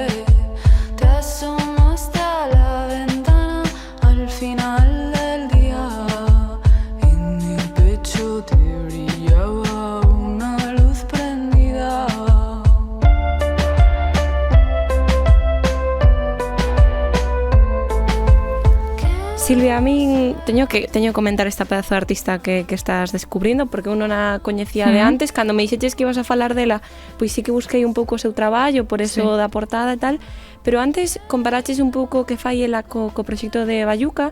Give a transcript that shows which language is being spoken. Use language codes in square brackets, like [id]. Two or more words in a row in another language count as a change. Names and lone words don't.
[es] Te asomo hasta la ventana al final del día. En el pecho te brillaba una luz prendida. [gl] Silvia, a min teño que comentar esta pedazo de artista que estás descubrindo, porque uno na coñecía de antes. Cando me dixeches que ibas a falar dela, pois sí que busquei un pouco o seu traballo, por eso da portada e tal, pero antes comparaches un pouco que fai ela co proxecto de Baiuca.